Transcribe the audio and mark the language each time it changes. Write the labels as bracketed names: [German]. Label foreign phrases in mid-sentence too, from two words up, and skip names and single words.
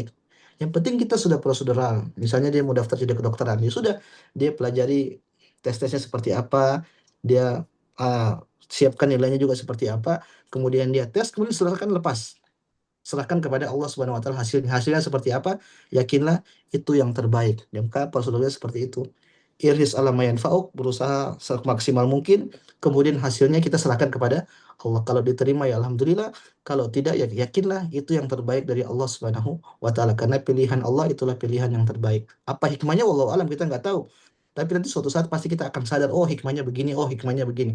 [Indonesian] Yang penting kita sudah prosedural. Misalnya dia mau daftar jadi kedokteran, ya sudah, dia pelajari tes-tesnya seperti apa, dia uh, siapkan nilainya juga seperti apa, kemudian dia tes, kemudian serahkan, lepas, serahkan kepada Allah [Arabic] سبحانه وتعالى [Indonesian] hasilnya. Hasilnya seperti apa? Yakinlah itu yang terbaik. Dan maka prosedurnya seperti itu. [Arabic] احرص على ما ينفعك, [Indonesian] berusaha semaksimal mungkin, kemudian hasilnya kita serahkan kepada Allah. Kalau diterima ya alhamdulillah, kalau tidak ya yakinlah itu yang terbaik dari Allah [Arabic] سبحانه وتعالى, [Indonesian] karena pilihan Allah itulah pilihan yang terbaik. Apa hikmahnya [Arabic] والله أعلم, [Indonesian] kita nggak tahu. Tapi nanti suatu saat pasti kita akan sadar, oh hikmahnya begini, oh hikmahnya begini.